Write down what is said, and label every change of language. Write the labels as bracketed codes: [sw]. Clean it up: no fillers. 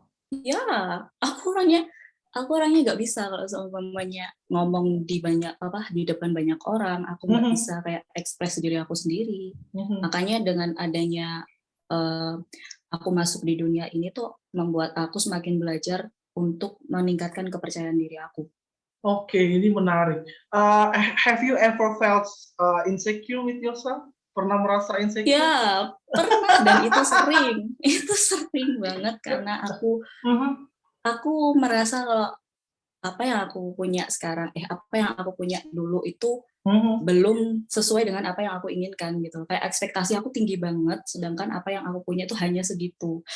[id] Ya, aku orangnya nggak bisa kalau seumpamanya ngomong di depan banyak orang, aku nggak bisa kayak ekspresi diri aku sendiri. Makanya dengan adanya aku masuk di dunia ini tuh membuat aku semakin belajar untuk meningkatkan kepercayaan diri aku. Oke, ini menarik. [en] Have you ever felt insecure with yourself? [id] Pernah merasa insecure? Ya, pernah, dan itu sering banget karena aku merasa kalau apa yang aku punya sekarang, apa yang aku punya dulu itu belum sesuai dengan apa yang aku inginkan gitu. Kayak ekspektasi aku tinggi banget, sedangkan apa yang aku punya itu hanya segitu.